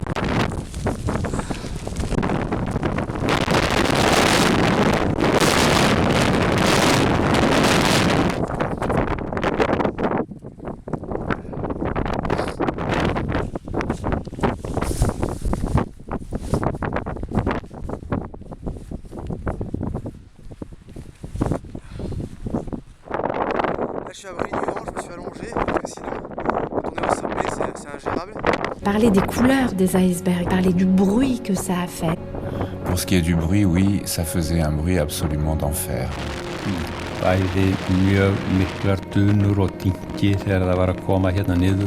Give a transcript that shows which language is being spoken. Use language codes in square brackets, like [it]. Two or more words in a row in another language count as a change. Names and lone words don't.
[fr] Je suis à Brigny du Vent, je me suis allongé, parce que sinon, quand on est au sommet, c'est ingérable. Parler des couleurs des icebergs, parler du bruit que ça a fait. Pour ce qui est du bruit, oui, ça faisait un bruit absolument d'enfer. [is] Bæði mjög miklar dunur og dynki þegar það var að koma hérna niður.